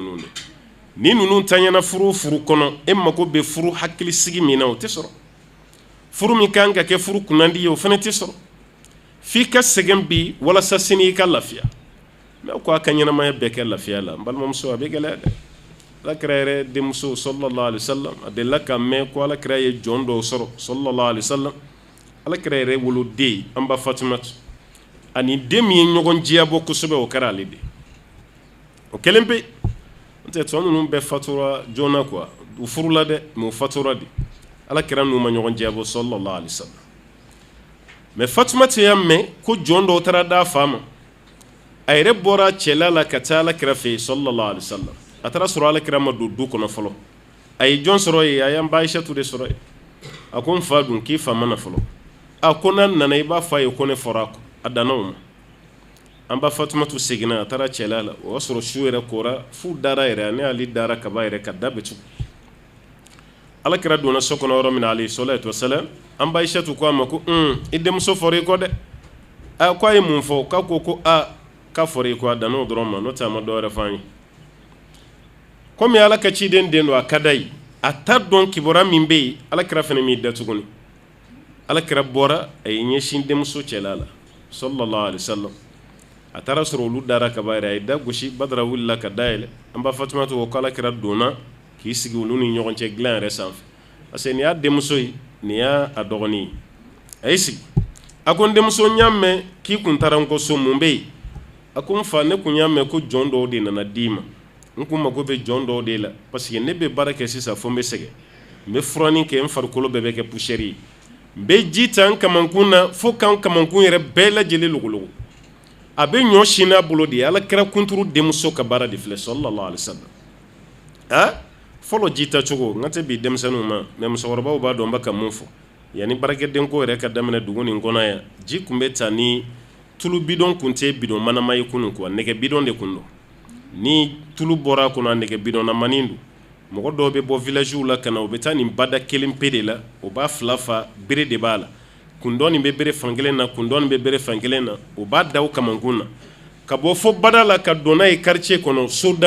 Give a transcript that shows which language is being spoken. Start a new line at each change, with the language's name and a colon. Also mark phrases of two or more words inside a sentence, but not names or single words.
Bambara: ninnu de ni ninnu taɲana furu kɔnɔ e mako bɛ furu hakilisigi min na o tɛ sɔrɔ furu min kan ka kɛ furu kunnandi ye o fana tɛ sɔrɔ f'i ka sɛgɛn bi walasa sini i ka lafiya mais ko a ka ɲɛnamaya bɛɛ kɛ lafiya la n balimamuso a bɛ gɛlɛya dɛ alakira yɛrɛ denmuso
Arabic: صلى الله عليه وسلم
Bambara: a delila ka mɛn ko alakira ye jɔn dɔw sɔrɔ
Arabic: صلى الله عليه وسلم
Bambara: alakira yɛrɛ woloden an ba fatumatu ani den min ye ɲɔgɔn diyabɔ kosɛbɛ o kɛra ale de o kɛlen pe n tɛ tɔ ninnu bɛɛ fatura joona quoi u furula dɛ mais u fatura de alakira n'u ma ɲɔgɔn diyabɔ
Arabic: صلى الله عليه
Bambara: wasallam mais fatumatu y'a mɛn ko jɔn dɔw taara d'a fa ma a yɛrɛ bɔra cɛla la ka taa alakira fɛ yen
Arabic: صلى الله عليه وسلم
Bambara: a taara sɔrɔ alakira ma don du kɔnɔ fɔlɔ a ye jɔn sɔrɔ yen a y'an ba Aishatu de sɔrɔ yen a ko n fa dun k'i fa ma na fɔlɔ a ko n'a nana i b'a fɔ a ye ko ne fɔra a kɔ a danna o ma an ba Fatumatu seginna a taara cɛla la o y'a sɔrɔ su yɛrɛ kora fu dara yɛrɛ ne ale dara kaba yɛrɛ ka da bɛ tugu alakira donna so kɔnɔ yɔrɔ min na
Arabic: عليه الصلاة والسلام
Bambara: an ba Aishatu ko a ma ko i denmuso fɔra i kɔ dɛ a ko a ye mun fɔ k'a ko ko k'a fɔra i kɔ a danna o dɔrɔn ma n'o tɛ a ma dɔwɛrɛ fɔ an ye komi ala ka ciden den don a ka d'a ye a t'a dɔn kibaruya min bɛ yen alakira fana m'i da tuguni alakira bɔra a ye ɲɛsin denmuso cɛla la
Arabic: صلى الله عليه وسلم
Bambara: a taara sɔrɔ olu dara kaba yɛrɛ a ye da gosi badara wulila ka dayɛlɛ an ba Fatumatu ko alakira donna k'i sigi olu ni ɲɔgɔn cɛ dilan yɛrɛ sanfɛ
French: parce que
Bambara: nin y'a denmuso ye nin y'a dɔgɔnin ye a y'i sigi a ko n denmuso n y'a mɛn k'i kun taara n kɔ so mun bɛ yen a ko n fa ne kun y'a mɛn ko jɔn dɔw de nana d'i ma n kun mago bɛ jɔn dɔw de la
French: parce que
Bambara: ne bɛ baara kɛ sisan fo n bɛ sɛgɛn n bɛ furanin kɛ n farikolo bɛɛ bɛ kɛ poussière ye n bɛ ji ta n kamankun na fo k'an kamankun yɛrɛ bɛɛ lajɛlen logologo a bɛ ɲɔ sin n'a bolo de ye ala kɛra kunturu denmuso ka baara de filɛ
Arabic: صلى الله عليه وسلم
Bambara: fɔlɔ ji ta cogo n ka tɛ bi denmisɛnninw ma mais musokɔrɔbaw b'a dɔn n bɛ ka mun fɔ yanni baarakɛdenko yɛrɛ ka daminɛ dugu nin kɔnɔ yan ji tun bɛ ta ni tulu bidon kun tɛ bidon manama ye kunun quoi nɛgɛ bidon de kun don ni tulu bɔra a kɔnɔ a nɛgɛ bidonnamanin don mɔgɔ dɔw bɛ bɔ villagew la ka na u bɛ taa nin bada kelen pe de la o b'a fila fa bere de b'a la kundɔ nin bɛ bere fan kelen na kundɔ nin bɛ bere fan kelen na o b'a da o kamankun na ka bɔ fo bada la ka don n'a ye quartier kɔnɔ soda